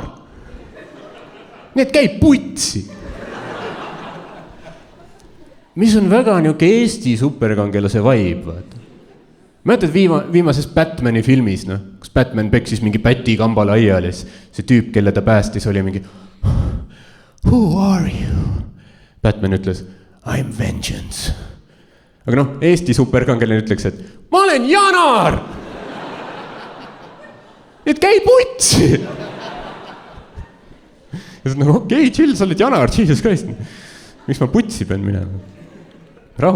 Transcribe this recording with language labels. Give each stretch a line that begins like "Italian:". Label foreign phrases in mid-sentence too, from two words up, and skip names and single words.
Estonian: Need käib putsi. Mis on väga niuke Eesti superkangelase vibe, vaata. Mäletad viimases Batmani filmis, kus Batman peksis mingi päti kambale aial ja see tüüp, kelle ta päästis, oli mingi
English: Who are you?
Estonian: Batman ütles,
English: I'm vengeance.
Estonian: Aga Eesti superkangelane ütleks, et ma olen Janar! Et käi putsi! Ja see on okei, chill, sa oled Janar, Jesus Christ. Miks ma putsi pean minema? Rahu.